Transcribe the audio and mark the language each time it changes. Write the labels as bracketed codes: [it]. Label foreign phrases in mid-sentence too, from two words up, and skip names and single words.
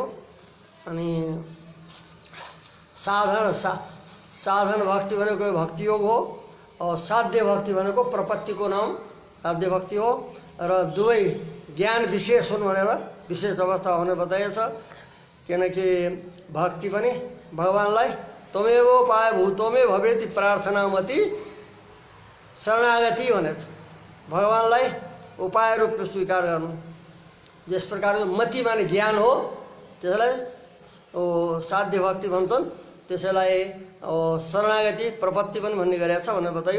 [ne] अनि साधन भक्ति भनेको भक्ति योग हो और साध्य भक्ति भनेको प्रपत्तिको नाम साध्य भक्ति हो र दुवै ज्ञान विशेष हुन् भनेर विशेष अवस्था भनेर बताइएको छ। किनकि भक्ति पनि भगवानलाई [sa] त्वमेव उपाय भूतोमे भवेति प्रार्थनामति [ne] शरणागति भनेको छ। भगवानलाई उपाय रूपमा स्वीकार गर्नु। जस प्रकारको मति माने ज्ञान हो त्यसलाई साध्य भक्ति भन्छन्। त्यसैलाई शरणागति प्रपत्ति पनि भन्ने गरेको छ भनेर बताइयो।